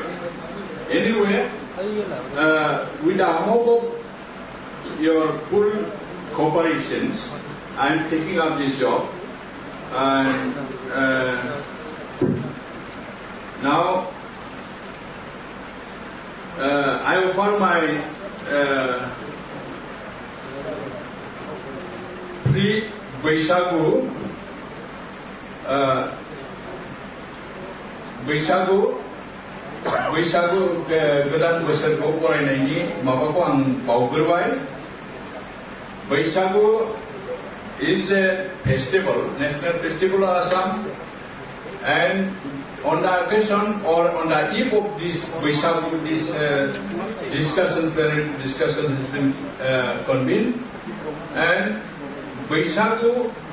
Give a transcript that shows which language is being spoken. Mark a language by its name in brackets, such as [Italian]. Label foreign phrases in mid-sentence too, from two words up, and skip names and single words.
[English] Anyway, with the amount of your full cooperations, I am taking up this job, and now I offer my pre-Baishagu [Bodo] गोदान बोसोरखौ बरायनायनि माबाखौ आं बावग्रोबाय. [English] Baishagu is a festival, national festival of Assam, and on the occasion or on the eve of this Baishagu, this discussion has been convened, and Baishagu